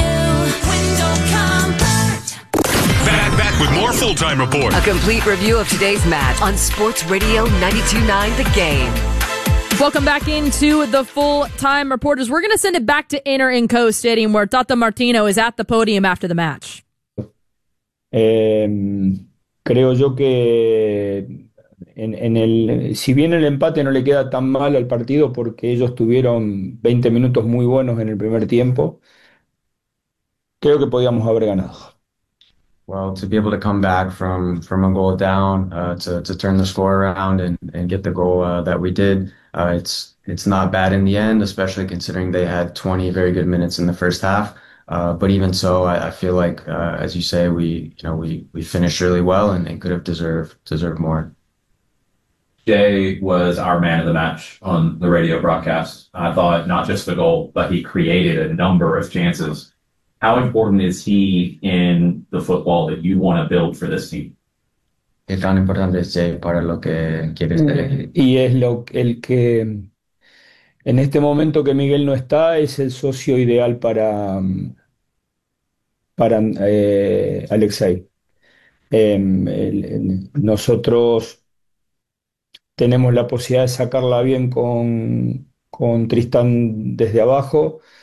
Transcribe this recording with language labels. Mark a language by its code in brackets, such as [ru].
[en] Window Comfort. Back with more Full Time Report. A complete review of today's match on Sports Radio 92.9 The Game. Welcome back into the full-time reporters. We're going to send it back to Inter in Co Stadium, where Tata Martino is at the podium after the match. [es] Creo yo que en el si bien el empate no le queda tan mal al partido porque ellos tuvieron 20 minutos muy buenos en el primer tiempo, creo que podíamos haber ganado. [en] Well, to be able to come back from a goal down, to turn the score around and get the goal that we did, it's not bad in the end, especially considering they had 20 very good minutes in the first half. But even so, I feel like, as you say, we finished really well and could have deserved more. Jay was our man of the match on the radio broadcast. I thought not just the goal, but he created a number of chances. How important is he in the football that you want to build for this team? [es] ¿Qué tan importante es Jay para lo que quieres ser? Y es lo el que en este momento que Miguel no está es el socio ideal para Alexei. Nosotros tenemos la posibilidad de sacarla bien con Tristan desde abajo.